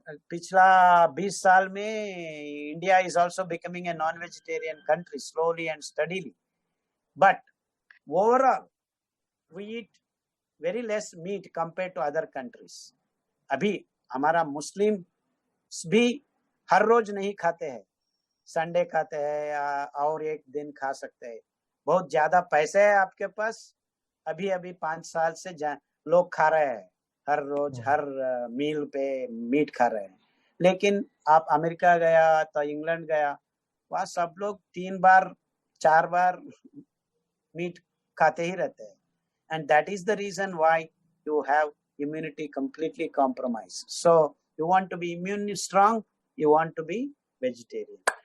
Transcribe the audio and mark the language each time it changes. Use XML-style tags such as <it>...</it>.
<hi>पिछला 20 साल में</hi> <en>India is also becoming a non-vegetarian country slowly and steadily. But overall, we eat very less meat compared to other countries.</en> <hi>अभी हमारा मुस्लिम भी हर रोज नहीं खाते हैं, संडे खाते हैं और एक दिन खा सकते हैं. बहुत ज्यादा पैसे है आपके पास, अभी 5 साल से लोग खा रहे हैं, हर रोज हर मील पे मीट खा रहे हैं. लेकिन आप अमेरिका गया तो इंग्लैंड गया, वहाँ सब लोग 3 बार 4 बार मीट खाते ही रहते हैं.</hi> <en>And that is the reason why you have immunity completely compromised. So you want to be immune strong, you want to be vegetarian.</en>